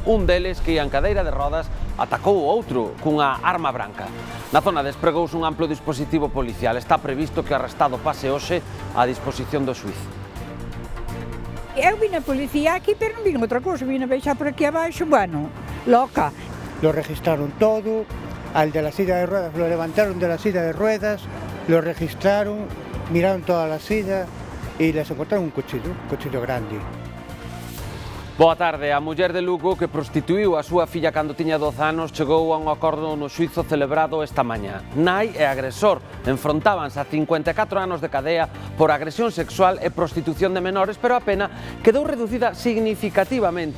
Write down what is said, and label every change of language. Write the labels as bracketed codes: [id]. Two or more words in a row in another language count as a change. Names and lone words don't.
[gl] Un deles, que ia en cadeira de rodas, atacou o outro cunha arma branca. Na zona despregouse un amplo dispositivo policial. Está previsto que o arrestado pase hoxe á disposición do xuíz. Eu vim a policía aquí, pero non vim outra cousa, vim a baixar por aquí abaixo, bueno, [es] loca. Lo registraron todo. Al de la silla de ruedas lo levantaron de la silla de ruedas, lo registraron, miraron toda la silla y les encontraron un cuchillo grande. [gl] Boa tarde. A muller de Lugo, que prostituiu a súa filla cando tiña 12 anos, chegou a un acordo no xuízo celebrado esta mañá. Nai e agresor enfrontábanse a 54 anos de cadea por agresión sexual e prostitución de menores, pero a pena quedou reducida significativamente.